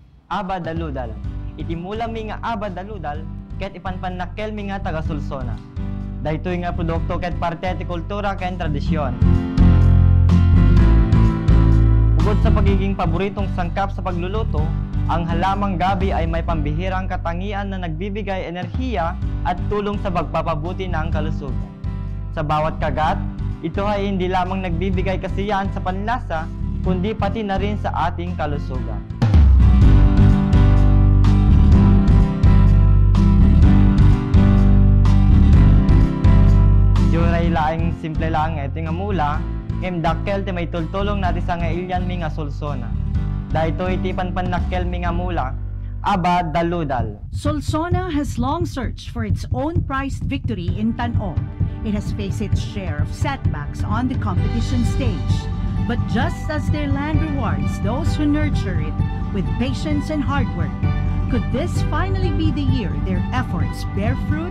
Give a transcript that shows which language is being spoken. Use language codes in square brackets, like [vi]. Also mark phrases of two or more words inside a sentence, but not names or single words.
[ilo] aba daludal. Itimula mi nga aba daludal ket ipanpanakkel mi nga taga Solsona. Daytoy nga produkto ket parte ti kultura ken tradisyon. [tl] Bukod sa pagiging paboritong sangkap sa pagluluto, ang halamang gabi ay may pambihirang katangian na nagbibigay enerhiya at tulong sa pagpapabuti ng kalusugan. Sa bawat kagat, ito ay hindi lamang nagbibigay kasiyahan sa panlasa, kundi pati na rin sa ating kalusugan. [ilo] Yuray laing simple lang ito nga mula, dakkel ti may tultulong natin sa ngailyan mi nga Solsona. Dahito iti panpanakkel mi nga mula, aba daludal. [en] Solsona has long searched for its own prized victory in Tan-o. It has faced its share of setbacks on the competition stage. But just as their land rewards those who nurture it with patience and hard work, could this finally be the year their efforts bear fruit?